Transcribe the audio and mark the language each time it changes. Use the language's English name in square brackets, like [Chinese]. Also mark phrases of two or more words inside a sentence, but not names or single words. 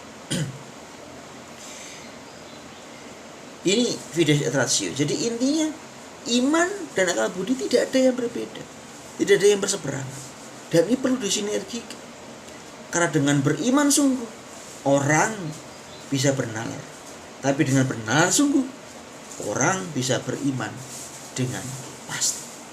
[Latin] Ini fides et ratio. [Indonesian] Jadi intinya iman dan akal budi tidak ada yang berbeda, tidak ada yang berseberangan, dan ini perlu disinergikan. Karena dengan beriman sungguh orang bisa bernalar, tapi dengan bernalar sungguh orang bisa beriman dengan pasti.